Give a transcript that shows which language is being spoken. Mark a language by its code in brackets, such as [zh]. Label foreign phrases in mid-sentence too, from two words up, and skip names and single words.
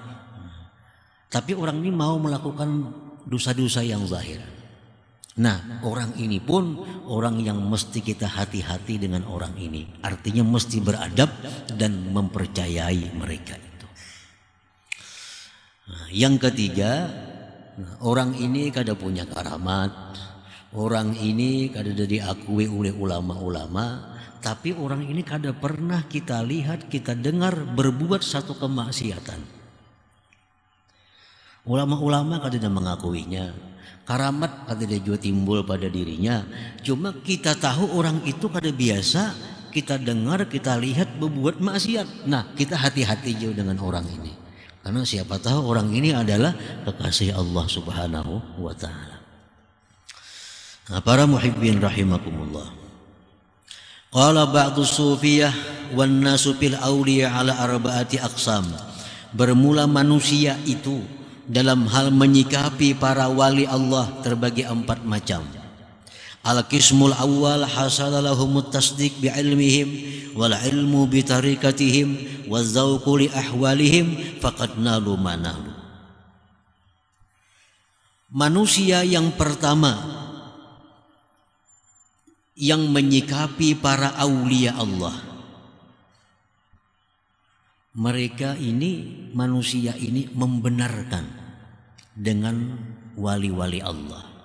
[id] Tapi orang ini mau melakukan dosa-dosa yang zahir. Nah, orang ini pun orang yang mesti kita hati-hati dengan orang ini. Artinya mesti beradab dan mempercayai mereka itu. Nah, yang ketiga, orang ini kada punya karamat. Orang ini kada diakui oleh ulama-ulama. Tapi orang ini kada pernah kita lihat, kita dengar berbuat satu kemaksiatan. Ulama-ulama kada mengakuinya. Karamat kada juga timbul pada dirinya. Cuma kita tahu orang itu kada biasa, kita dengar, kita lihat berbuat maksiat. Nah, kita hati-hati juga dengan orang ini. Karena siapa tahu orang ini adalah kekasih Allah [ar] سبحانه وتعالى. [id] Nah, para muhibbin rahimakumullah. [ar] قال بعض الصوفية والناس في الأولياء على أربعة أقسام. [id] Bermula manusia itu dalam hal menyikapi para wali Allah terbagi 4 macam. [ar] القسم الأول حصل لهم التصديق بعلمهم والعلم بطريقتهم والذوق لأحوالهم فقد نالوا ما نالوا. [id] Manusia yang pertama yang menyikapi para aulia Allah, mereka ini, manusia ini membenarkan dengan wali-wali Allah.